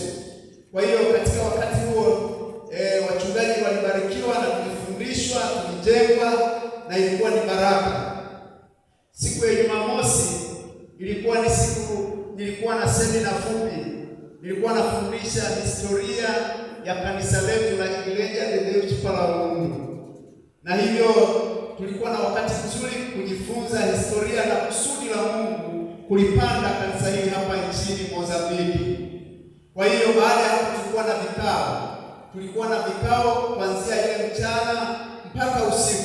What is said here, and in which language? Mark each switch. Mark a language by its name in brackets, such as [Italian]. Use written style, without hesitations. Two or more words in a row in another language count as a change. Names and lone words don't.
[Swahili] Kwa hiyo katika wakati huo wachungaji walibarikiwa na tulifundishwa, tulijengwa na ilikuwa ni baraka. Siku ya Jumamosi ilikuwa ni siku nilikuwa na semina fupi. Nilikuwa nafundisha historia ya kanisa letu la Iglesia de Deus para o Mundo. Na hivyo tulikuwa na wakati mzuri kujifunza historia na kusudi la Mungu kulipanda kanisa hili hapa nchini Mozambiki. Kwa hiyo baada ya hapo tulikuwa na vikao kuanzia ile mchana mpaka usiku.